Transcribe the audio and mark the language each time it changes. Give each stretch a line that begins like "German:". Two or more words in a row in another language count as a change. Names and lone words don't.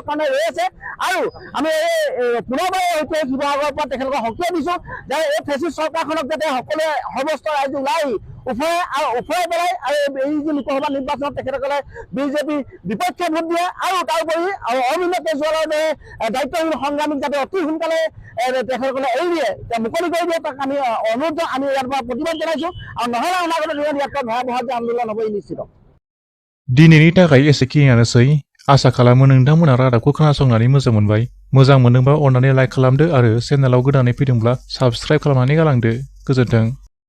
Assamese: কাৰণে ৰৈ আছে আৰু আমি পুনৰবাৰ সৈতে শিৱসাগৰৰ পৰা তেখেতলোকক সকিয়াই দিছোঁ যে এই ফেচিষ্ট চৰকাৰখনক যাতে সকলোৱে সৰ্বস্ত ৰাইজ ওলাই উফৰাই পেলাই আৰু এই যি লোকসভা নিৰ্বাচনত তেখেতসকলে বিজেপি বিপক্ষে ভোট দিয়ে আৰু তাৰোপৰি অৰবিন্দ কেজৰিৱালৰ দৰে দায়িত্বহীন সংগ্ৰামীক যাতে অতি সোনকালে তেখেতসকলে এৰি দিয়ে মুকলি কৰি দিয়ে তাক আমি অনুৰোধ আমি ইয়াৰ পৰা প্ৰতিবাদ জনাইছোঁ আৰু নহ'লে অনাগত দিনত ইয়াত ভয়াবহ যে आन्दोलन হ'ব निश्चित
Bodo: दिनैनि थाखाय एसेखिनियानोसै आसा खालामो नोंथांमोना रादाबखौ खोनासंनानै मोजां मोनबाय मोजां मोनदोंबा अननानै लाइक खालामदो आरो चेनेलाव गोदानै फैदोंब्ला साबस्क्राइब खालामनानै गालांदो गोजोन्थों।